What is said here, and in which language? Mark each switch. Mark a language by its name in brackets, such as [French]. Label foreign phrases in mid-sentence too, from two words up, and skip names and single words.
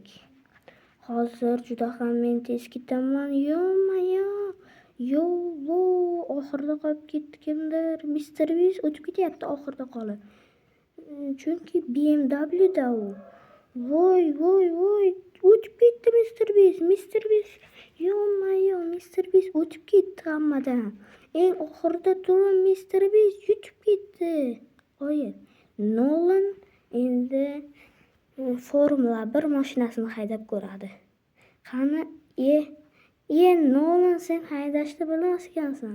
[Uzbek] Hozir juda ham men tez ketaman. Oxirida qolib ketdi kimdir. Mr. Beast o'tib ketyapti oxirida qolib. Chunki BMW da u. Voy. O'tib ketdi Mr. Beast. Mr. Beast o'tib ketdi hammadan. Eng oxirida turib Mr. Beast yutib ketdi. Qo'yib. Nolan endi Formula 1 mashinasini haydab ko'radi. Qani, Nolan, sen haydashni bilmas ekansan.